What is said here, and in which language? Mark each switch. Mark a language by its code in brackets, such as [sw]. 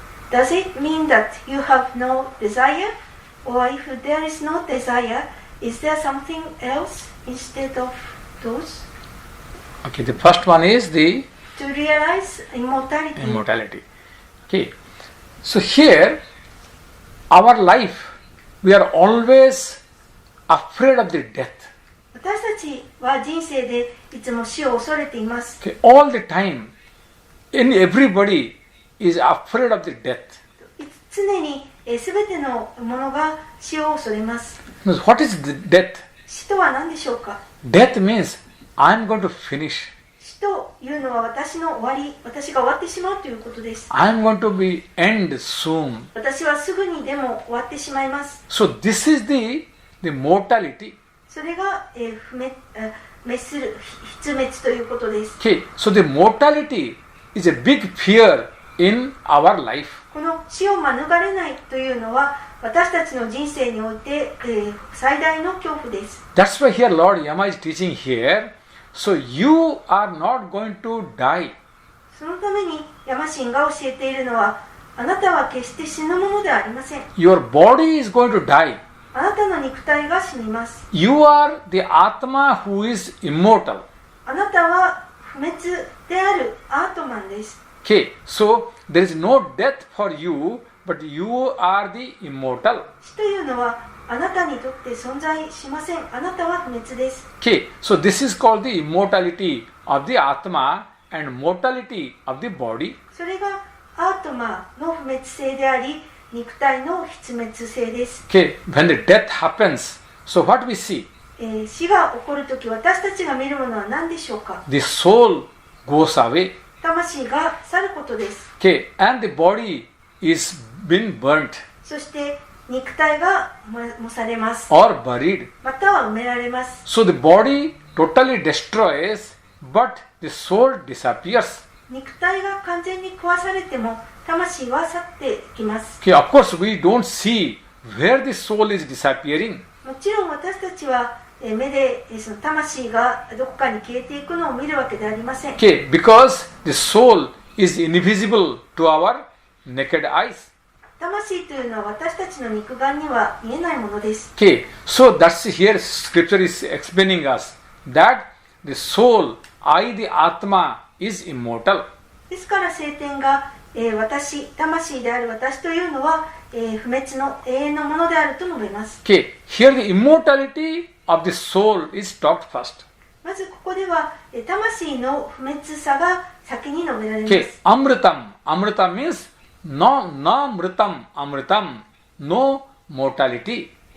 [en] Does it mean that you have no desire? Or if there is no desire, is there something else instead of those? Okay, the first one is the To realize immortality. immortality. Okay, so here, our life, we are always afraid of the death. [ja] 私たちは人生でいつも死を恐れています。 [en] Okay, all the time, everybody is afraid of the death. [ja] 常に全てのものが死を恐れます。 [en] What is the death? [ja] 死とは何でしょうか。 [en] Death means I'm going to finish. [ja] 死というのは私の終わり、私が終わってしまうということです。 [en] I'm going to be end soon. [ja] 私はすぐにでも終わってしまいます。 [en] So this is the mortality. [ja] それが、滅する、必滅ということです。 [en] Okay, so the mortality is a big fear in our life. [ja] この死を免れないというのは私たちの人生において、最大の恐怖です。 [en] That's why here Lord Yama is teaching here. So you are not going to die. [ja] そのためにヤマシンが教えているのは、あなたは決して死ぬものではありません。 [en] Your body is going to die. [ja] あなたの肉体が死にます。 [en] You are the Atma who is immortal. [ja] あなたは不滅であるアートマンです。 [en] Okay, so there is no death for you, but you are the immortal. [ja] 死というのはあなたにとって存在しません。あなたは不滅です。 [en] Okay, so this is called the immortality of the Atma and mortality of the body. [ja] それがアートマの不滅性であり、肉体の必滅性です。 [en] Okay, when the death happens, so what we see? [ja] 死が起こるとき、私たちが見るものは何でしょうか。 [en] The soul goes away. [ja] 魂が去ることです。 [en] Okay, and the body is been burnt [ja] そして肉体が燃されます。 [en] or buried. [ja] または埋められます。 [en] So the body totally destroys, but the soul disappears. [ja] 肉体が完全に壊されても魂は去っていきます。 [en] Okay, of course we don't see where the soul is disappearing. [ja] もちろん私たちは目でその魂がどこかに消えていくのを見るわけではありません。 [en] Okay, because the soul is invisible to our naked eyes. [ja] 魂というのは私たちの肉眼には見えないものです。 [en] Okay, so that's here scripture is explaining us that the soul, I the Atma is immortal. [ja] ですから聖典が私、魂である私というのは、不滅の永遠のものであると述べます。 [en] Okay, here the immortality of the soul is talked first. [ja] まずここでは、魂の不滅さが先に述べられま [en] Okay, [ja] す。 [sa] amritam. [en] Amritam means no mritam, amritam, no mortality.